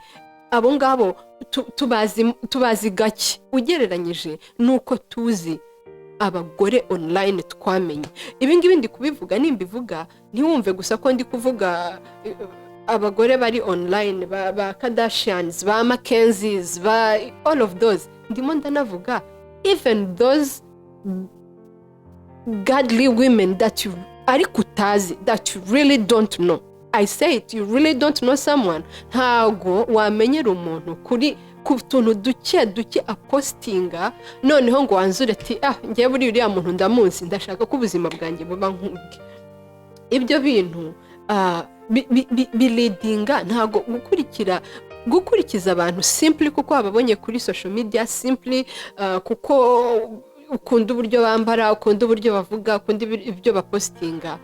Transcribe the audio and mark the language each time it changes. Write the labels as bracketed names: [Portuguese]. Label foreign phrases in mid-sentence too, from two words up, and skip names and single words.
[Kinyarwanda] Abo ngabo tubazi gake ugereranyije nuko tuzi abagore online twamenye. Ibi ngibi ndi kubivuga, nimbivuga ntiwumve gusa ko ndi kuvuga abagore bari online, ba Kardashians, ba Mackenzies, ba [English] all of those. [Kinyarwanda] Ndimo ndanavuga [English] even those godly women that you [Kinyarwanda] ariko utazi, [English] that you really don't know. I say it, you really don't know someone. [Kinyarwanda] Ntabwo wamenyera umuntu kuri ku tuntu duke apostinga, noneho ngo wanzure ati ngiye buri uriya muntu ndamunsi, ndashaka ko ubuzima bwanjye buba nk'ubwe. Ibyo bintu bileadinga ntabwo gukurikiza abantu simply kuko babonye kuri [English] social media, [Kinyarwanda] simply kuko ukunda uburyo bambara, ukunda uburyo bavuga, ukunda ibyo bapostinga.